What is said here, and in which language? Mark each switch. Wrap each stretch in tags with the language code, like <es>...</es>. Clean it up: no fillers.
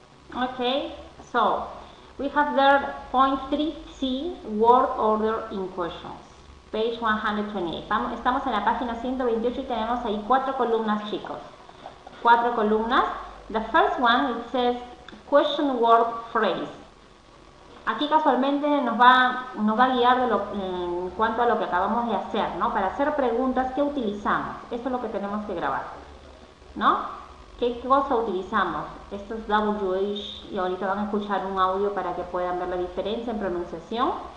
<en>Okay, so we have there point 3C, word order in questions, page 128.</en> <es>Estamos en la página 128 y tenemos ahí 4 columnas, chicos. 4 columnas.</es> <en>The first one, it says question word phrase.</en> <es>Aquí casualmente nos va a guiar en cuanto a lo que acabamos de hacer, ¿no? Para hacer preguntas, ¿qué utilizamos? Eso es lo que tenemos que grabar, ¿no? ¿Qué cosa utilizamos? Esto es WH y ahorita van a escuchar un audio para que puedan ver la diferencia en pronunciación.</es>